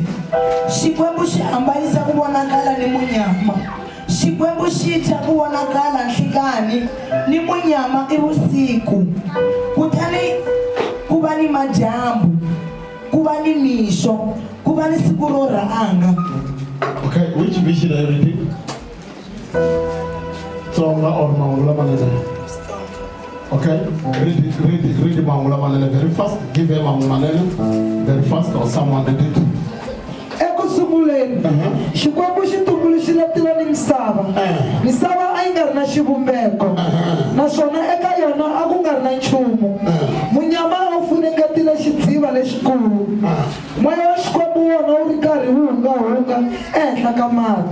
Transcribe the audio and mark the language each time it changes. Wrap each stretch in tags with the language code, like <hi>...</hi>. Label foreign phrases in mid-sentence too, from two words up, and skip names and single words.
<ts>Xikwembu xi hambanisa ku vonakala ni munyama. Xikwembu xi thya ku vonakala nhlikani ni munyama ivusiku. Kutani ku va ni madyambu, ku va ni mixo, ku va ni siku ro rhanga.</ts> <en>Okay, which vision are you reading? Tsonga or Mangula Malele? Okay, read Mangula Malele very fast. Give him Mangula Malele very fast, or someone did it.</en> <ts>Ekusunguleni Xikwembu xi tumbuluxile tilo ni misava. Misava a yi nga ri na xivumbeko, naswona eka yona a ku nga ri na nchumu. Munyama a wu funengetile xidziva lexikulu. Moya wa Xikwembu wona wu ri karhi wu hungahunga ehenhla ka mati.</ts>